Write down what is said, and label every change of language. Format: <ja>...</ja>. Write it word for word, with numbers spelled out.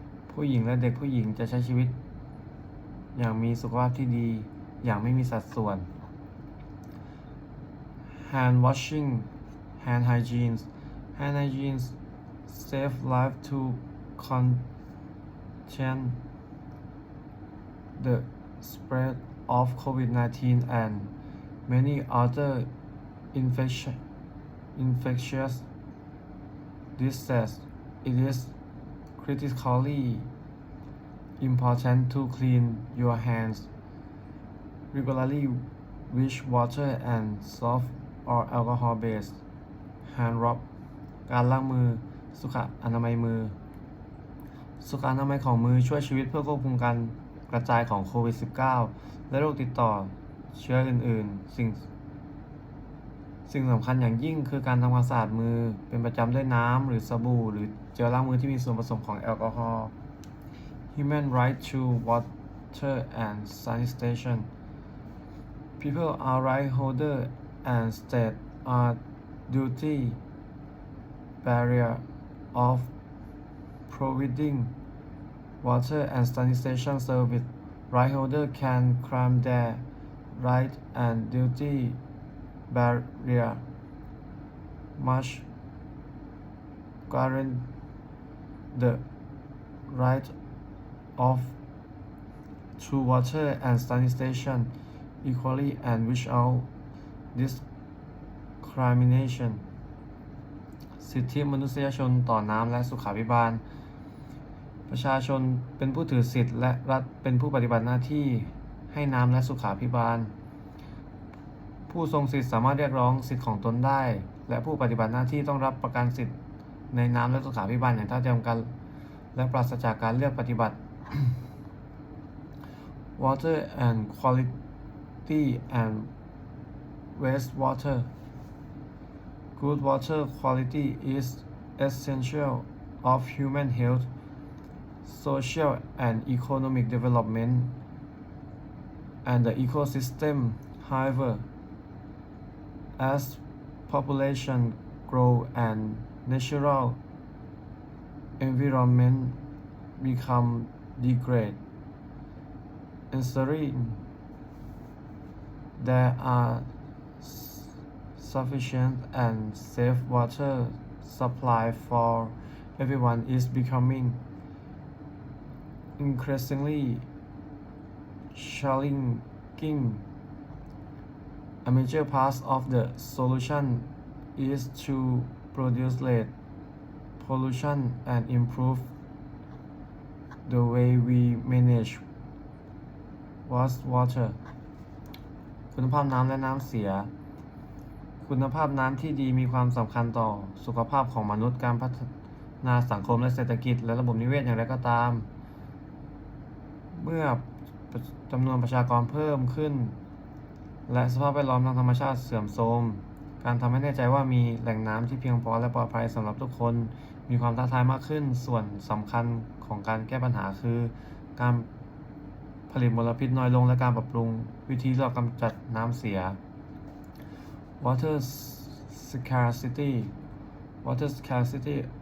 <th>ผู้หญิงและเด็กผู้หญิงจะใช้ชีวิตอย่างมีสุขภาพที่ดีอย่างไม่มีสัดส่วน</th> <en>Hand washing hand hygiene hand hygiene save life to contain the spread of โควิดสิบเก้า and many other infection, infectious diseases. It is critically important to clean your hands regularly with water and soap or alcohol-based hand rub.</en> <th>การล้างมือสุขอนามัยมือสุขอนามัยของมือช่วยชีวิตเพื่อควบคุมการกระจายของโควิด สิบเก้า และโรคติดต่อเชื้ออื่นๆสิ่งสิ่งสำคัญอย่างยิ่งคือการทำความสะอาดมือเป็นประจำด้วยน้ำหรือสบู่หรือเจลล้างมือที่มีส่วนผสมของแอลกอฮอล์</th> <en>Human right to water and sanitation. People are right holder and state are duty barrier of providing water and sanitation service. Right holder can claim their right and duty barrier must guarantee the right of to water and sanitation equally and without discrimination.</en> <th>สิทธิมนุษยชนต่อน้ำและสุขาภิบาลประชาชนเป็นผู้ถือสิทธิและรัฐเป็นผู้ปฏิบัติหน้าที่ให้น้ำและสุขาภิบาลผู้ทรงสิทธิสามารถเรียกร้องสิทธิของตนได้และผู้ปฏิบัติหน้าที่ต้องรับประกันสิทธิในน้ำและสุขาภิบาลอย่างเท่าเทียมกันและปราศจากการเลือกปฏิบัติ</th> <en>Water and quality and wastewater. Good water quality is essential of human health, social and economic development and the ecosystem. However, as population grow and natural environment become degraded, ensuring there are sufficient and safe water supply for everyone is becoming increasingly challenging. A major part of the solution is to reduce pollution and improve the way we manage wastewater.</en> <th>คุณภาพน้ำและน้ำเสียคุณภาพน้ำที่ดีมีความสำคัญต่อสุขภาพของมนุษย์การพัฒนาสังคมและเศรษฐกิจและระบบนิเวศอย่างไรก็ตาม เมื่อจำนวนประชากรเพิ่มขึ้นและสภาพแวดล้อมทางธรรมชาติเสื่อมโทรมการทำให้แน่ใจว่ามีแหล่งน้ำที่เพียงพอและปลอดภัยสำหรับทุกคนมีความท้าทายมากขึ้นส่วนสำคัญของการแก้ปัญหาคือการผลิตมลพิษน้อยลงและการปรับปรุงวิธีที่เรากำจัดน้ำเสีย</th> <en>Water scarcity Water scarcity</en>